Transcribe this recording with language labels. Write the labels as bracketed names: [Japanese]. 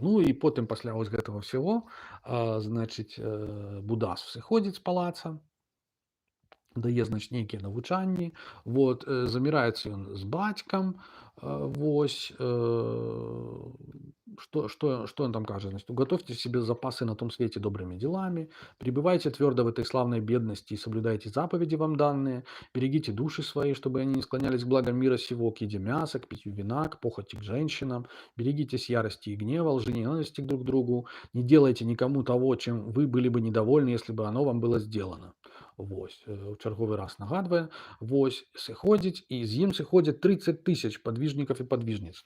[Belarusian] Ну і потым пасля вось гэтага ўсяго, значыць, будазв сыходзіць з палаца, дае значыць нейкія навучанні, вот, заміраецца ён з бацькам, вось, что он там кажет? [Russian] Значит, уготовьте себе запасы на том свете добрыми делами, пребывайте твердо в этой славной бедности и соблюдайте заповеди вам данные, берегите души свои, чтобы они не склонялись к благам мира сего, к еде мяса, к питью вина, к похоти к женщинам, берегитесь ярости и гнева, лжи, ненависти друг к другу, не делайте никому того, чем вы были бы недовольны, если бы оно вам было сделано. [Belarusian] Вось, у чарговы раз нагадвае, вось, сыходзіць, і з ім сыходзяць 30 000 падвижнікаў і падвижніц.